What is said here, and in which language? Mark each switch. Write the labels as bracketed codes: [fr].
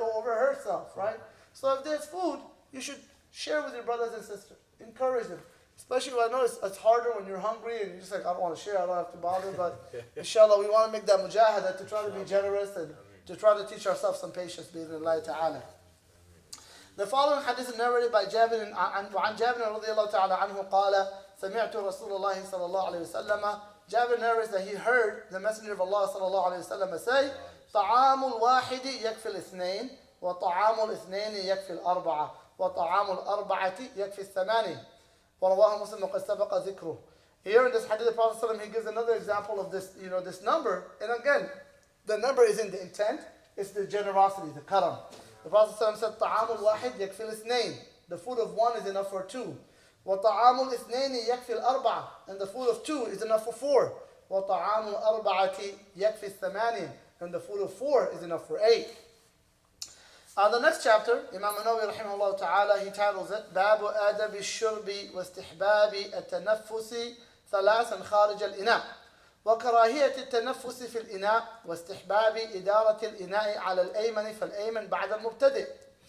[en] Or over herself, right? So if there's food, you should share with your brothers and sisters. Encourage them. Especially when I know it's harder when you're hungry and you're just like, I don't want to share, I don't have to bother. But inshallah, we want to make that mujahada to try to be generous and to try to teach ourselves some patience, bi'idhnillahi ta'ala. The following hadith is narrated by Jabir [ar] وعن جابر رضي الله تعالى عنه قال سمعت رسول الله صلى الله عليه وسلم. [en] Jabir narrates that he heard the Messenger of Allah [ar] صلى الله عليه وسلم say طعام الواحد يكفي الاثنين وطعام الاثنين يكفي الأربعة وطعام الأربعة يكفي الثمانية ورواه مسلم وقد سبق ذكره. [en] Here in this hadith, the Prophet ﷺ, he gives another example of this, this number. And again, the number isn't the intent, it's the generosity, the karam. The Prophet ﷺ said, [ar] طعام الواحد يكفي الاثنين. [en] The food of one is enough for two. [ar] وطعام الاثنين يكفي الأربعة. [en] And the food of two is enough for four. [ar] وطعام الأربعة يكفي الثمانية. [en] And the food of four is enough for eight. The next chapter, Imam Nawawi rahimahullah ta'ala, he titles it [ar] باب آداب الشرب واستحباب التنفس ثلاثا خارج الإناء وكراهية التنفس في الإناء واستحباب إدارة الإناء على الأيمن فالأيمن بعد المبتدئ.